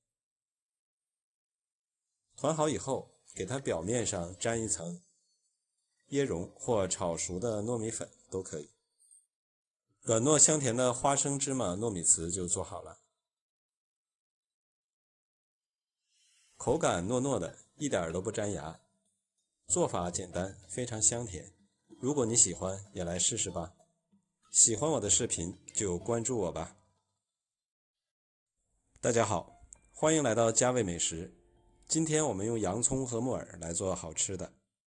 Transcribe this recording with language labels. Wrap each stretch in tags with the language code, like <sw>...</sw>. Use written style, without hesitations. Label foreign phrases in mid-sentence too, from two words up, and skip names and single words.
<zh>团好以后，給它表面上沾一層椰蓉或炒熟的糯米粉都可以。軟糯香甜的花生芝麻糯米糍就做好了。口感糯糯的，一點都不粘牙。做法簡單，非常香甜。如果你喜歡，也來試試吧。喜歡我的視頻就關注我吧。大家好，歡迎來到家味美食。今天我們用洋蔥和木耳來做好吃的。</zh>